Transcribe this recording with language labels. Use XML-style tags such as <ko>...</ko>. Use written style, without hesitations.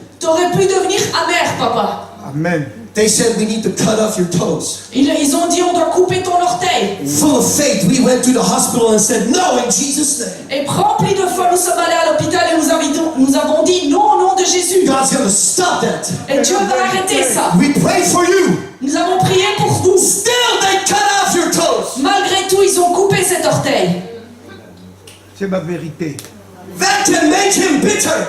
<fr>Tu aurais pu devenir amer, papa.</fr> <en>Amen. They said we need to cut off your toes.</en> <fr>Ils ont dit on doit couper ton orteil.</fr> <en>Full of faith, we went to the hospital and said, no, in Jesus' name.</en> <fr>Et remplis de foi, nous sommes allés à l'hôpital et nous avons dit non au nom de Jésus.</fr> <en>God's going to stop that.</en> <fr>Et Dieu va arrêter ça.</fr> <en>We pray for you.</en> <fr>Nous avons prié pour vous.</fr> <en>Still, they cut off your toes.</en> <fr>Malgré tout, ils ont coupé cet orteil. C'est ma vérité.</fr> <en>That can make him bitter.</en>